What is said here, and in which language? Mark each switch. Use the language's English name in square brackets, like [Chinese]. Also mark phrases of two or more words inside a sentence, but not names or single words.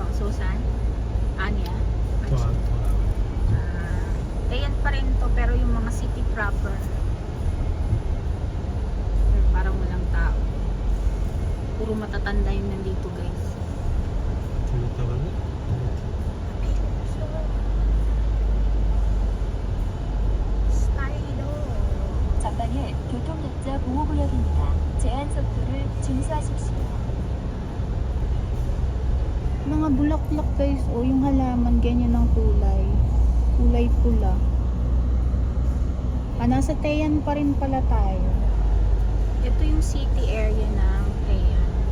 [Filipino] Susan? Anya? [Korean] 더 나가요. [Filipino] Ayan pa rin to, pero yung mga city proper. Pero parang walang tao. Puro matatanda yung nandito, guys. [Korean] 들렸다가는 [Filipino] Stylo. [Korean] 전방에 교통복잡 보호구역입니다. 제한 속도를 준수하십시오. [Filipino] Mga bulaklak, guys. O, yung halaman, ganyan ang kulay. Kulay pula. Nasa Tayan pa rin pala tayo. Ito yung city area ng Tayan.